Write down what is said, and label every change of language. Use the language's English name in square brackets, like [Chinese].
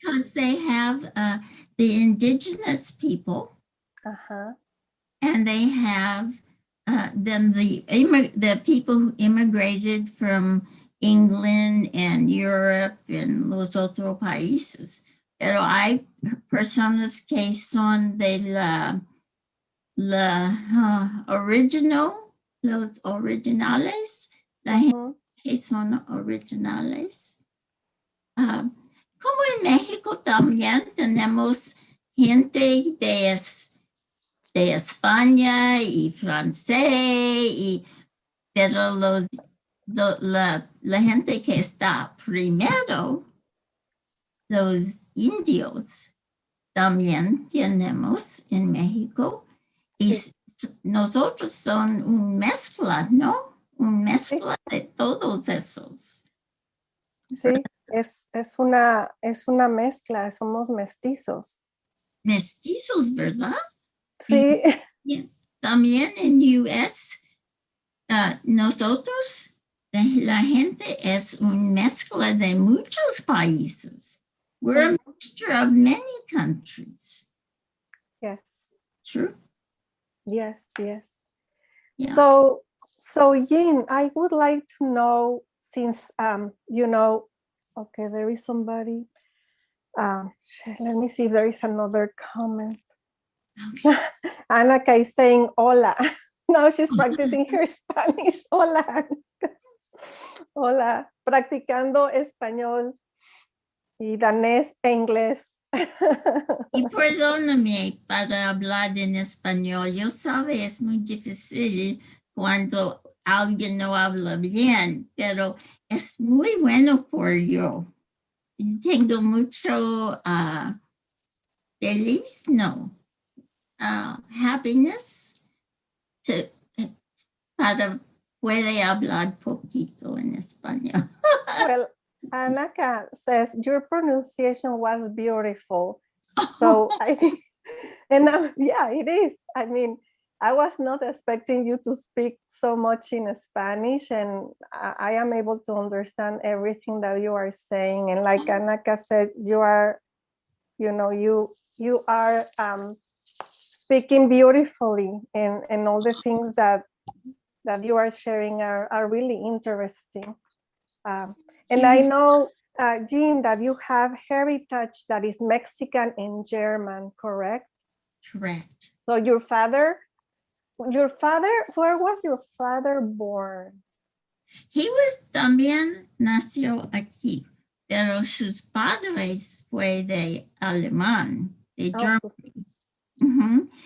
[English] because they have the indigenous people, and they have then the people who immigrated from England and Europe and los otros países. [Spanish] Pero hay personas que son de los originales, la gente que son originales. Como en México también tenemos gente de España y francés, pero la gente que está primero, los indios, también tenemos en México. Y Sí. nosotros son un mezcla, ¿no? Un mezcla de todos esos. Sí, es una mezcla, somos mestizos. Mestizos, ¿verdad? Y Sí, también en US, nosotros, la gente es un mezcla de muchos países. [English] We're a mixture of many countries. yes, True? yes, yes. Yeah. So Yin, I would like to know, since okay, there is somebody. Let me see if there is another comment. Okay. Anaka is saying hola. Now she's practicing her Spanish. [Spanish] Hola. Hola. Practicando español y danés e inglés. Y perdóname para hablar en español. Yo sabe, es muy difícil cuando alguien no habla bien, pero es muy bueno por yo. Tengo mucho feliz, no, happiness para puede hablar poquito en español. [English] Well, Anaka says your pronunciation was beautiful. So I think, yeah, it is. I mean, I was not expecting you to speak so much in Spanish, and I am able to understand everything that you are saying. And like Anaka says, you are, you are speaking beautifully, and all the things that you are sharing are really interesting. And I know, Jean, that you have heritage that is Mexican and German, correct? Correct. So your father, where was your father born? He was [Spanish] también nació aquí, pero sus padres fue de alemán, de Germany. Uh-huh.